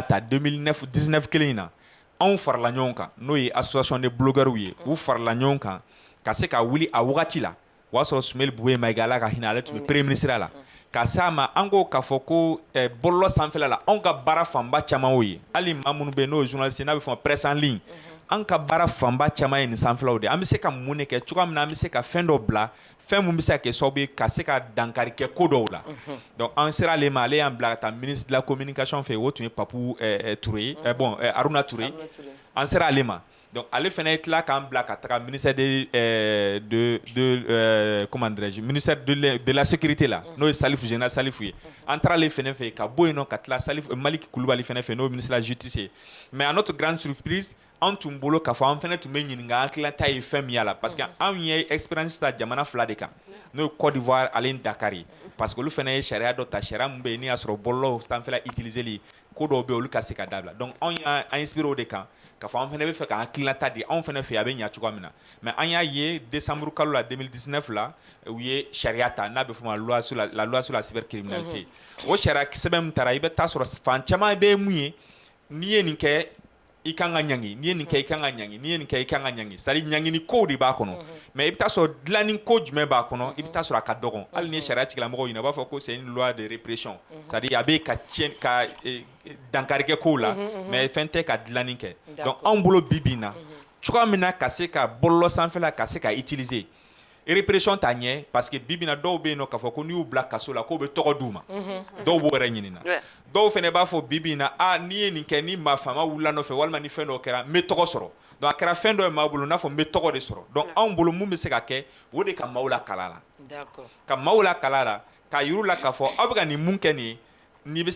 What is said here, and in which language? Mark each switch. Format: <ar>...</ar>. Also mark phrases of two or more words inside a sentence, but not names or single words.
<bm>ta 2019 kelen in na anw farala ɲɔgɔn kan n'o ye</bm> <fr>association de blogueurs</fr> <bm>ye u farala ɲɔgɔn kan ka se ka wuli a wagati la o y'a sɔrɔ Sumeli Buwe Mayiga Ala ka hinɛ ale tun bɛ</bm> <fr>premier ministre</fr> <bm>la ka s'a ma an ko k'a fɔ ko bɔlɔlɔ sanfɛla la anw ka baara fanba caman y'o ye hali maa minnu bɛ yen n'o ye journaliste n'a bɛ fɔ</bm> <fr>presse en ligne</fr> <bm>an ka baara fanba caman ye nin sanfɛlaw de an bɛ se ka mun de kɛ cogoya min na an bɛ se ka fɛn dɔ bila fɛn mun bɛ se ka kɛ sababu ye ka se ka dankari kɛ ko dɔw la donc an sera ale ma ale y'an bila ka taa</bm> <fr>ministre de la communication</fr> <bm>fɛ o tun ye Papu Touré ye bon Haruna Touré an sera ale ma donc ale fana ye tila k'an bila ka taga ministère</bm> <fr>comment dirais-je ministère de la sécurité</fr> <bm>la n'o ye Salifu général Salifu ye an taara ale fana fɛ ka bɔ yen nɔ ka tila Salifu Maliki Kulubali fana fɛ n'o ye</bm> <fr>ministre de la justice</fr> <bm>ye</bm> <fr>mais à notre grande surprise</fr> <bm>an tun bolo k'a fɔ an fɛnɛ tun bɛ ɲininka an tilanta ye fɛn min y'a la parce que anw ye expérience ta jamana 2 de kan n'o ye Côte d'Ivoire ale ni Dakar ye parce que olu fɛnɛ ye sariya dɔ ta sariya min bɛ yen n'i y'a sɔrɔ bɔlɔlɔw sanfɛla utiliseli ko dɔw bɛ yen olu ka se ka dabila donc anw y'an inspiré o de kan k'a fɔ an fɛnɛ bɛ fɛ k'an tilanta di anw fɛnɛ fɛ a bɛ ɲɛ cogoya min na mais an y'a ye décembre kalo la 2019 la u ye sariya ta n'a bɛ fɔ o ma</bm> <fr>la loi sur la cybercriminalité</fr> <bm>o sariya sɛbɛn min taara i bɛ taa sɔrɔ fan caman bɛ mun ye n'i ye nin kɛ i kan ka ɲangi n'i ye nin kɛ i kan ka ɲangi n'i ye nin kɛ i kan ka ɲangi</bm> <fr>c'est à dire</fr> <bm>ɲangini kow de b'a kɔnɔ mais i bɛ taa sɔrɔ dilanni ko jumɛn b'a kɔnɔ i bɛ taa sɔrɔ a ka dɔgɔn hali ni ye sariya tigilamɔgɔw ɲininka u b'a fɔ ko</bm> <fr>c'est une loi de répression c'est à dire</fr> <bm>a bɛ ka tiɲɛ ka dankari kɛ kow la mais fɛn tɛ ka dilanni kɛ donc anw bolo bi bi in na cogoya min na ka se ka bɔlɔlɔ sanfɛla ka se ka utiliser répression t'a ɲɛ parce que bi bi in na dɔw bɛ yen nɔ k'a fɔ ko n'i y'u bila kaso la k'o bɛ tɔgɔ d'u ma dɔw b'o yɛrɛ ɲinina dɔw fɛnɛ b'a fɔ bi bi in na n'i ye nin kɛ ni maa faama wulila nɔfɛ walima ni fɛn dɔ kɛra n bɛ tɔgɔ sɔrɔ donc a kɛra fɛn dɔ ye maa bolo n'a fɔ n bɛ tɔgɔ de sɔrɔ donc anw bolo mun bɛ se ka kɛ o de ka maaw lakala la ka maaw lakala la k'a yir'u la k'a fɔ aw bɛ ka nin mun kɛ nin ye nin bɛ se</bm>